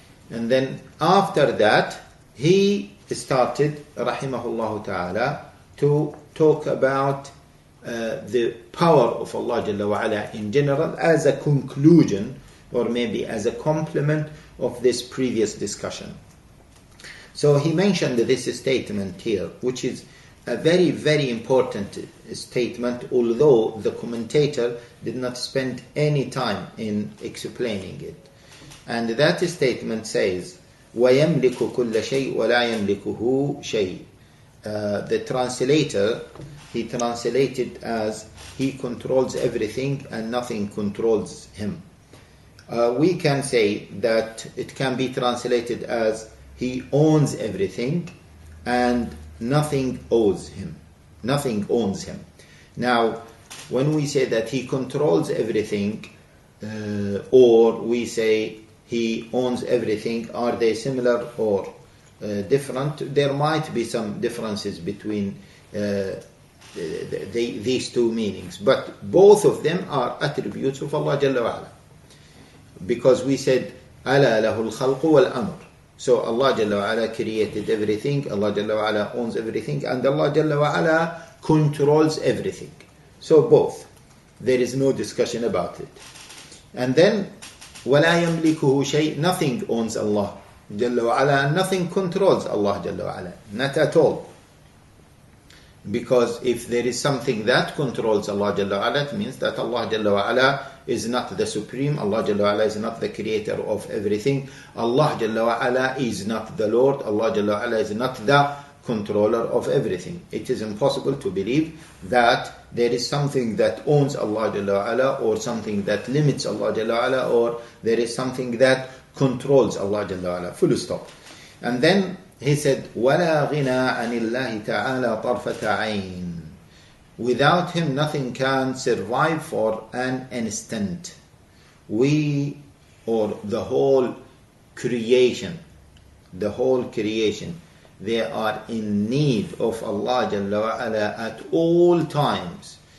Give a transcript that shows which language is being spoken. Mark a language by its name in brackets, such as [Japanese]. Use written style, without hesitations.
[English] And then after that he started rahimahullah ta'ala to talk about the power of Allah Jalla wa Ala in general as a conclusion, or maybe as a complement of this previous discussion. So he mentioned this statement here, which is a very, very important statement, although the commentator did not spend any time in explaining it. [Arabic] And that statement says, وَيَمْلِكُ كُلَّ شَيْءٍ وَلَا يَمْلِكُهُ شَيْءٍ. [English] The translator, he translated as, he controls everything and nothing controls him. We can say that it can be translated as, he owns everything and nothing owes him. Nothing owns him. Now, when we say that he controls everything, or we say he owns everything, are they similar or different? There might be some differences between these two meanings, but both of them are attributes of Allah Jalla wa Ala. [Arabic] Because we said, أَلَا لَهُ الْخَلْقُ وَالْأَمْرُ. [English] So Allah Jalla wa Ala created everything, Allah Jalla wa Ala owns everything, and Allah Jalla wa Ala controls everything. So both. There is no discussion about it. [Arabic] And then, وَلَا يَمْلِكُهُ شَيْءٍ. [English] Nothing owns Allah Jalla wa Ala, and nothing controls Allah Jalla wa Ala. Not at all. Because if there is something that controls Allah Jalla wa Ala, it means that Allah Jalla wa Ala is not the supreme, Allah Jalla wa Ala is not the creator of everything, Allah Jalla wa Ala is not the Lord, Allah Jalla wa Ala is not the controller of everything. It is impossible to believe that there is something that owns Allah Jalla wa Ala, or something that limits Allah Jalla wa Ala, or there is something that controls Allah Jalla wa Ala. Full stop. [Arabic] And then he said, وَلَا غِنَى عَنِ اللَّهِ تَعَالَى طَرْفَةَ عَيْنٍ. [English] Without him nothing can survive for an instant. We, or the whole creation, they are in need of Allah Jalla wa Ala at all times.